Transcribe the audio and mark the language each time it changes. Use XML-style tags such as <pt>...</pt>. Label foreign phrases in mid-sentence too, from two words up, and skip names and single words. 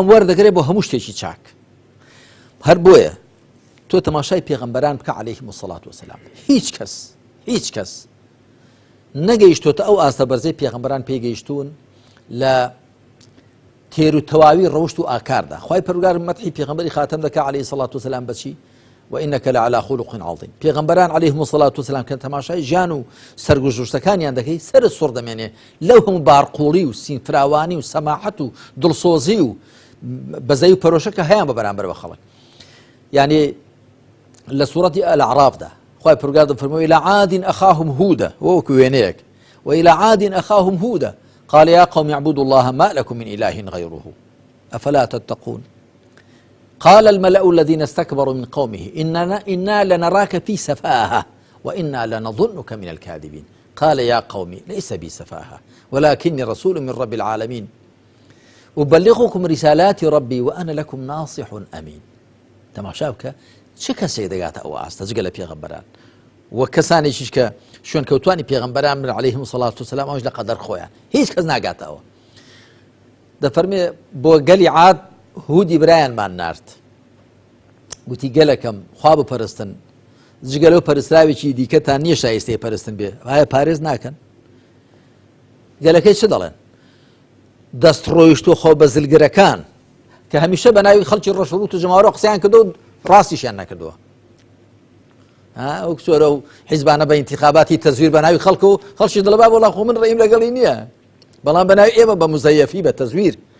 <ckb>وەردەگرێت بۆ هەموو شتێکی چاک هەر بۆیە تۆ تەماشای پێغەمبەران بکە عەلەیهیمو سەڵات وەسەلام هیچ کەس نەگەیشتۆتە ئەو ئاستە بەرزەی پێغەمبەران پێگەیشتون لە تێر و تەواوی ڕەوشت و ئاکاردا خوای پەروەردگار مەدحی پێغەمبەری خاتەم دەکا عەلەیهی سەڵات وەسەلام بەچی</ckb> <ar>وإنك لعلى خلق عظيم</ar> <ckb>پێغەمبەران عەلەیهیمو سەڵات وەسەلام کە تەماشای ژیان و سەرگوزشتەکانیان دەکەی سەرت سوڕ دەمێنێ لەو هەموو بارقوڵی و سینفراوانی و سەماحەت و دڵسۆزی و بەزەی و پەرۆشەکە هەیان بە بەرامبەر بە خەڵک یعنی لە سوورەتی ئەلعراافدا خوای پەروەردگار دەفەرمێ</ckb> <ar>إلى عاد أخاهم هودا</ar> <ckb>وەکو وێنەیەک</ckb> <ar>وإلى عاد أخاهم هودا قال يا قوم اعبدوا الله ما لكم من إله غيره أفلا تتقون قال الملأ الذين استكبروا من قومه إنا لنراك في سفاهة وإنا لنظنك من الكاذبين قال يا قوم ليس بي سفاهة ولكني رسول من رب العالمين أبلغكم رسالات ربي وأنا لكم ناصح أمين</ar> <ckb>تماشاوکە چه کەسێک دەگاتە ئەو ئاستە جگە لە پێغەمبەران وە کەسانێکیش کە شوێن کەوتوانی پێغەمبەران من عەلەیهیمو سەڵات وەسەلام ئەوش لە قەدەر خۆیان هیچ کەس ناگاتەوە دەفەرمێ بۆ گەلی عاد هودی برایانمان نارد گوتی گەلەکەم خوا بپەرستن جگە لەو پەرستراوێکی دیکەتان نییە شایستەی پەرستن بێ ئایا پارێز ناکەن گەلەکەی چ دەڵێن دەستڕۆیشت و خۆ بەزلگرەکان کە هەمیشە بە ناوی خەڵکی ڕەشوڕوت و ژەماوەڕە قسەیان کردو و ڕاستیشیان نەکردووە ئەو کسۆرە و حیزبانە بە ئینتیخاباتی تەزویر بە ناوی خەڵک و خەڵکی دڵەبا وەڵا خۆ من ڕێیم لەگەڵی نییە بەڵام بە ناوی ئێمە بە مزەیەفی بە تەزویر</ckb>